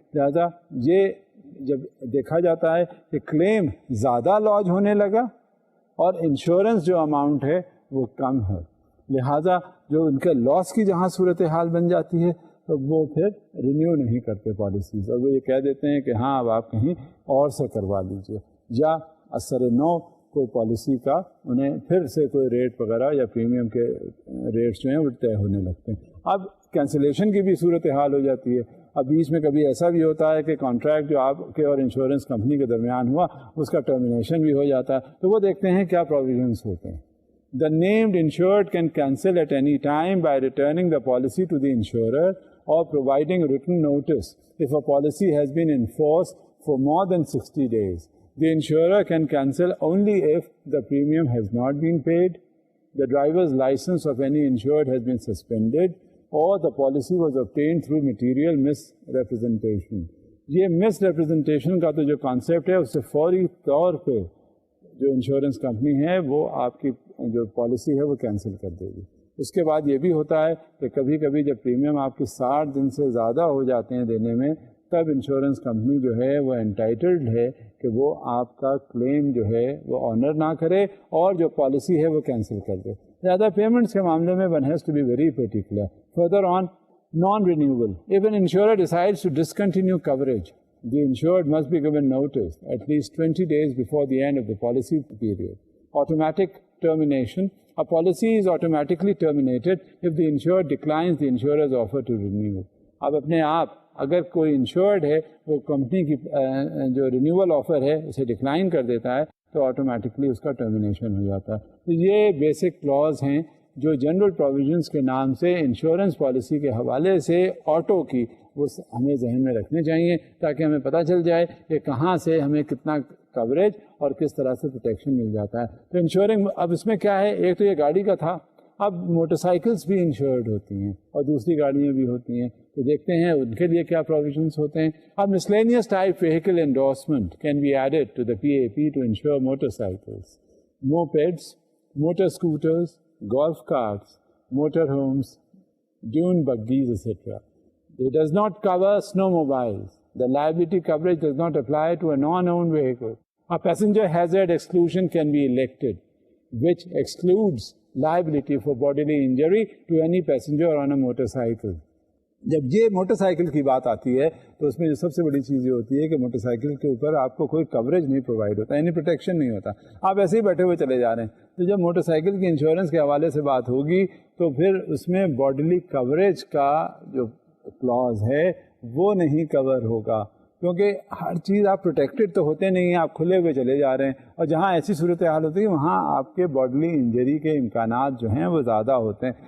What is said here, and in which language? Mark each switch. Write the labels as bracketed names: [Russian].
[Urdu] لہذا یہ جب دیکھا جاتا ہے کہ کلیم زیادہ لانچ ہونے لگا اور انشورنس جو اماؤنٹ ہے وہ کم ہے, لہذا جو ان کے لاس کی جہاں صورتحال بن جاتی ہے تو وہ پھر رینیو نہیں کرتے پالیسیز, اور وہ یہ کہہ دیتے ہیں کہ ہاں اب آپ کہیں اور سے کروا لیجیے, یا اثر نو کوئی پالیسی کا انہیں پھر سے کوئی ریٹ وغیرہ یا پریمیم کے ریٹس جو ہیں وہ طے ہونے لگتے ہیں. اب کینسلیشن کی بھی صورتحال ہو جاتی ہے. اب بیچ میں کبھی ایسا بھی ہوتا ہے کہ کانٹریکٹ جو آپ کے اور انشورنس کمپنی کے درمیان ہوا اس کا ٹرمینیشن بھی ہو جاتا ہے, تو وہ دیکھتے ہیں کیا پروویژنس ہوتے ہیں. [English] The named insured can cancel at any time by returning the policy to the insurer or providing written notice if a policy has been in force for more than 60 days. The insurer can cancel only if the premium has not been paid, the driver's license of any insured has been suspended, or the policy was obtained through material misrepresentation. [Urdu] یہ مس representation کا تو جو concept ہے اس سے فوری طور پہ جو انشورنس کمپنی ہے وہ آپ کی جو پالیسی ہے وہ کینسل کر دے گی. اس کے بعد یہ بھی ہوتا ہے کہ کبھی کبھی جب پریمیم آپ کی 60 دن سے زیادہ ہو جاتے ہیں دینے میں, تب انشورنس کمپنی جو ہے وہ انٹائٹلڈ ہے کہ وہ آپ کا کلیم جو ہے وہ آنر نہ کرے اور جو پالیسی ہے وہ کینسل کر دے. زیادہ پیمنٹس کے معاملے میں [English] One has to be very particular. Further on, non-renewal. If an insurer decides to discontinue coverage, the insured must be given notice at least 20 days before the end of the policy period. Automatic termination. A policy is automatically terminated if the insured declines the insurer's offer to renew. [Urdu] اب اپنے آپ اگر کوئی ensured ہے وہ company کی جو renewal offer ہے اسے ڈکلائن کر دیتا ہے تو آٹومیٹکلی اس کا ٹرمینیشن ہو جاتا ہے. تو یہ بیسک کلاز ہیں جو جنرل پروویژنس کے نام سے انشورنس پالیسی کے حوالے سے آٹو کی وہ ہمیں ذہن میں رکھنے چاہیے تاکہ ہمیں پتہ چل جائے کہ کہاں سے ہمیں کتنا کوریج اور کس طرح سے پروٹیکشن مل جاتا ہے. تو انشورنگ اب اس میں کیا ہے, ایک تو یہ گاڑی کا تھا, اب موٹر سائیکلس بھی انشورڈ ہوتی ہیں اور دوسری گاڑیاں بھی ہوتی ہیں, تو دیکھتے ہیں ان کے لیے کیا پروویژنس ہوتے ہیں. [English] اب miscellaneous type vehicle endorsement can be added to the PAP to insure motorcycles, mopeds, motor scooters, golf carts, motor homes, dune buggies, etc. It does not cover snowmobiles. The liability coverage does not apply to a non-owned vehicle. A passenger hazard exclusion can be elected, which excludes liability for bodily injury to any passenger on a motorcycle. [Urdu] جب یہ motor cycle کی بات آتی ہے تو اس میں جو سب سے بڑی چیز یہ ہوتی ہے کہ موٹر سائیکل کے اوپر آپ کو کوئی کوریج نہیں پرووائڈ ہوتا, یعنی پروٹیکشن نہیں ہوتا, آپ ایسے ہی بیٹھے ہوئے چلے جا رہے ہیں. تو جب موٹر سائیکل کی انشورنس کے حوالے سے بات ہوگی تو پھر اس میں باڈیلی کوریج کا جو کلاز ہے وہ نہیں کور ہوگا, کیونکہ ہر چیز آپ پروٹیکٹڈ تو ہوتے نہیں ہیں, آپ کھلے ہوئے چلے جا رہے ہیں, اور جہاں ایسی صورتحال ہوتی ہے وہاں آپ کے باڈیلی انجری کے امکانات جو ہیں وہ زیادہ ہوتے ہیں.